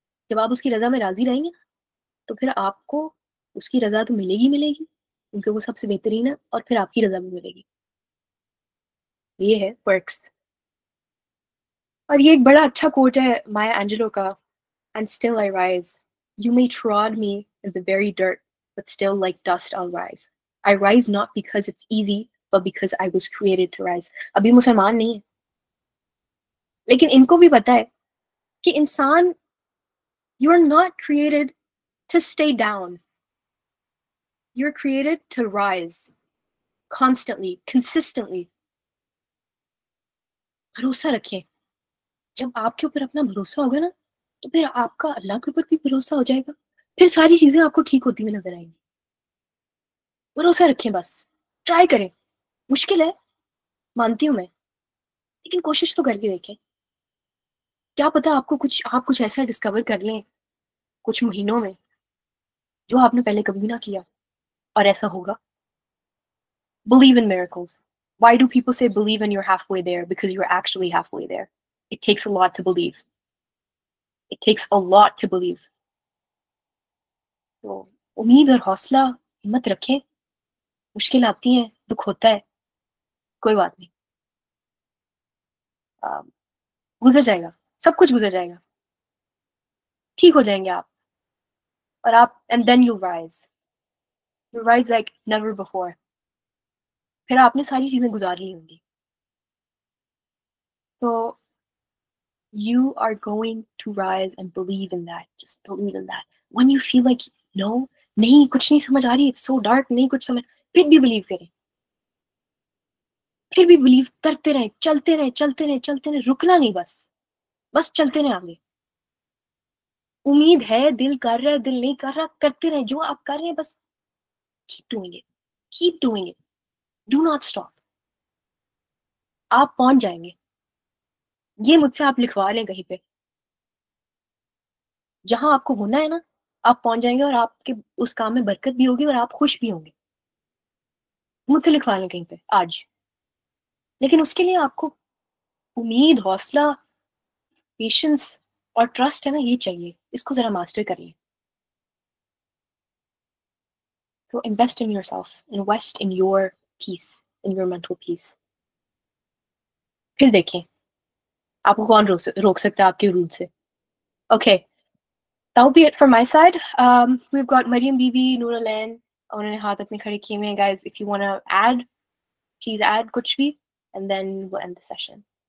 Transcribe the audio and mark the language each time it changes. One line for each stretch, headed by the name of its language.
Urdu: جب آپ اس کی رضا میں راضی رہیں گے تو پھر آپ کو اس کی رضا تو ملے گی کیونکہ وہ سب سے بہترین ہے، اور پھر آپ کی رضا بھی ملے گی. یہ ہے perks. اور یہ ایک بڑا اچھا کوٹ ہے مایا اینجلو کا،
English: and still I rise. You may trod me in the very dirt, but still like dust I'll rise. I rise not because it's easy, but because I was created to rise.
Urdu: ابھی مسلمان نہیں ہے، لیکن ان کو بھی پتا ہے کہ انسان
English: you are not created to stay down. You're created to rise constantly, consistently.
Urdu: بھروسہ رکھیں. جب آپ کے اوپر اپنا بھروسہ ہوگا نا تو پھر آپ کا اللہ کے اوپر بھی بھروسہ ہو جائے گا، پھر ساری چیزیں آپ کو ٹھیک ہوتی ہوئی نظر آئیں گی. بھروسہ رکھیں، بس ٹرائی کریں. مشکل ہے مانتی ہوں میں، لیکن کوشش تو کر کے دیکھیں. کیا پتا آپ کچھ ایسا ڈسکور کر لیں کچھ مہینوں میں جو آپ نے پہلے کبھی نہ کیا، اور ایسا ہوگا.
English: Believe in miracles. Why do people say believe and you're halfway there? Because you're actually halfway there. It takes a lot to believe. It takes a lot to believe.
Urdu: تو امید اور حوصلہ ہمت رکھیں. مشکل آتی ہیں، دکھ ہوتا ہے، کوئی بات نہیں. گزر جائے گا, سب کچھ گزر جائے گا, ٹھیک ہو جائیں گے آپ, اور آپ
English: And then you rise like never before.
Urdu: پھر آپ نے ساری چیزیں گزار لی ہوں گی. تو
English: you are going to rise and believe in that. Just believe in that. When you feel like no,
Urdu: نہیں کچھ نہیں سمجھ آ رہی,
English: it's so dark,
Urdu: نہیں کچھ سمجھ, پھر بھی بلیو کریں, پھر بھی بلیو کرتے رہیں, چلتے رہیں چلتے رہیں چلتے رہیں, رکنا نہیں, بس چلتے رہیں آگے. امید ہے, دل کر رہا ہے, دل نہیں کر رہا, کرتے رہیں, جو آپ کر رہے ہیں بس
English: keep doing it, keep doing it, do not stop.
Urdu: آپ پہنچ جائیں گے. یہ مجھ سے آپ لکھوا لیں کہیں پہ, جہاں آپ کو ہونا ہے نا آپ پہنچ جائیں گے, اور آپ کے اس کام میں برکت بھی ہوگی اور آپ خوش بھی ہوں گے. مجھ سے لکھوا لیں کہیں پہ آج. لیکن اس کے لیے آپ کو امید, حوصلہ, پیشنس اور ٹرسٹ ہے نا, یہ چاہیے. اس کو ذرا ماسٹر کر لیں.
English: So invest in yourself, invest in your peace, in your mental peace.
Urdu: پھر دیکھیں آپ کو کون روک سکتا ہے آپ کے روح سے.
English: Okay, that'll be it from my side. We've got Mariam Bibi, Noor Alain,
Urdu: انہوں نے ہاتھ اپنے کھڑے کیے ہوئے ہیں.
English: Guys, if you want to add, please add
Urdu: کچھ بھی,
English: and then we'll end the session.